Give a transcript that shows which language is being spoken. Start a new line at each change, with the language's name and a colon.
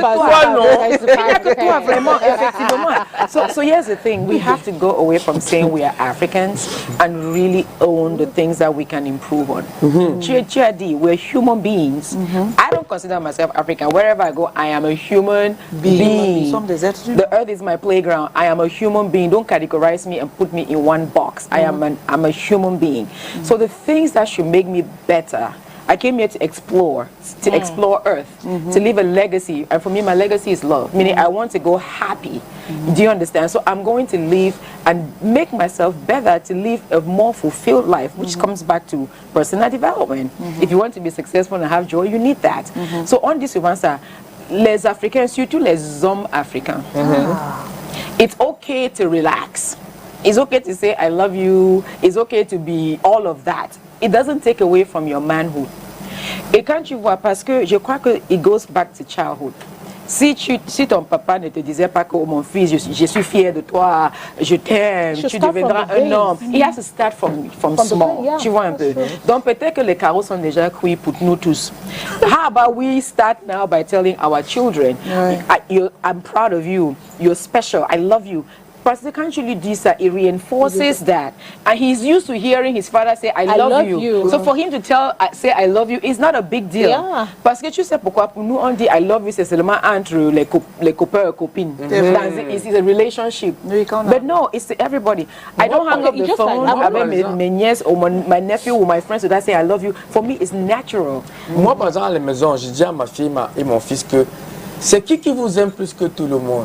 French: Toi non. Il n'y a que toi vraiment, effectivement.
English: So here's the thing, we have to go away from saying we are Africans and really own the things that we can improve on. We're human beings. I don't consider myself African. Wherever I go, I am a human being. The earth is my playground. I am a human being. Don't categorize me and put me in one box. I'm a human being. So the things that should make me better, I came here to explore Earth, to leave a legacy. And for me, my legacy is love, meaning I want to go happy. Do you understand? So I'm going to live and make myself better to live a more fulfilled life, which comes back to personal development. If you want to be successful and have joy, you need that. So on this, we want to
French: les Africains, surtout les hommes africains.
English: It's okay to relax. It's okay to say I love you. It's okay to be all of that. It doesn't take away from your manhood.
French: Et quand tu vois, parce que je crois que
English: it goes back to childhood.
French: Si ton papa ne te disait pas que oh, mon fils, je suis fier de toi, je t'aime, tu deviendras un homme.
English: He has to start from small.
French: Tu vois un peu. Donc peut-être que les carreaux sont déjà cuits pour nous tous.
English: How about we start now by telling our children, I'm proud of you, you're special, I love you.
French: Parce que quand tu lui dis ça,
English: it reinforces that. And he's used to hearing his father say, I love you. So for him to say I love you is not a big deal. Yeah.
French: Parce que tu sais pourquoi, pour nous on dit I love you, c'est seulement entre les copains et copines.
English: It's a relationship. But no, it's to everybody. I don't hang up the phone
French: avec mes nièces
English: or my nephew or my friends that say I love you. For me, it's natural.
French: Moi, par exemple, à la maison, je dis à ma fille et mon fils que c'est qui vous aime plus que tout le monde?